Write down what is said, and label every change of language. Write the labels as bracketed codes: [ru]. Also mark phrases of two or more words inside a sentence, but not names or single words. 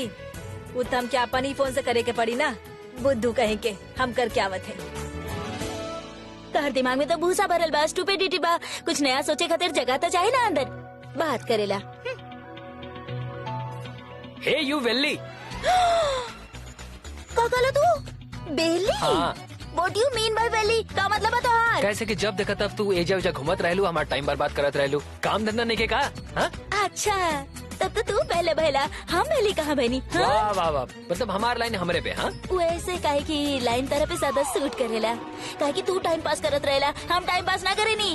[bho] वो तो हम क्या अपन ही फोन से करे के पड़ी ना। बुद्धू कहे के हम कर क्या आवत है। तहर दिमाग में तो भूसा भरल बा, स्टूपिडिटी बा। कुछ नया सोचे खातिर जगह तो चाहे ना अंदर। बात करेला। [en] hey you welly. [bho] का कहला तू? बेली? हाँ। [en] What do you mean by बेली? [bho] का मतलब है तोहार? कैसे कि जब देखा तब तू एजा उजा घूमत रहलू, हमारा टाइम बर्बाद करत रहलू, काम धंधा नहीं के का? हाँ? अच्छा तब तो तू पहले भैला, हम बेली कहाँ बनी? वाह वाह वाह, मतलब हमार लाइन हमरे पे। हाँ वैसे काहे की लाइन तरह पे ज्यादा सूट करेला, काहे की तू [en] time pass [bho] करत रहेला, हम [en] time pass [bho] ना करे नी।